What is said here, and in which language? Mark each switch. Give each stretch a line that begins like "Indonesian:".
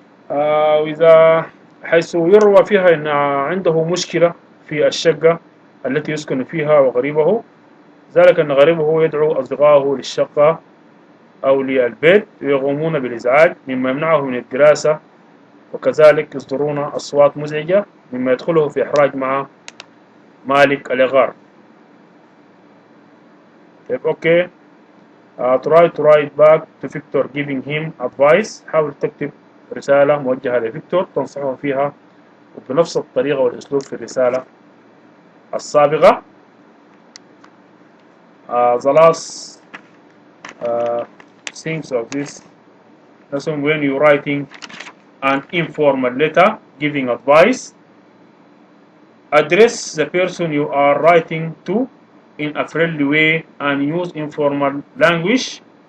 Arabic: وإذا حيث يروى فيها أن عنده مشكلة في الشقة التي يسكن فيها وغريبه، ذلك أن غريبه يدعو أصدقائه للشقة أو للبيت ويقومون بالإزعاج مما يمنعه من الدراسة، وكذلك يصدرون أصوات مزعجة مما يدخله في إحراج مع مالك الإيجار. طيب أوكي.
English: try to write back to Victor giving him advice.
Arabic: حاول تكتب رسالة موجهة لفيكتور تنصحه فيها بنفس الطريقة والأسلوب في الرسالة السابقة.
English: The last things of this lesson, when you're writing an informal letter giving advice, address the person you are writing to in a friendly way and use informal language.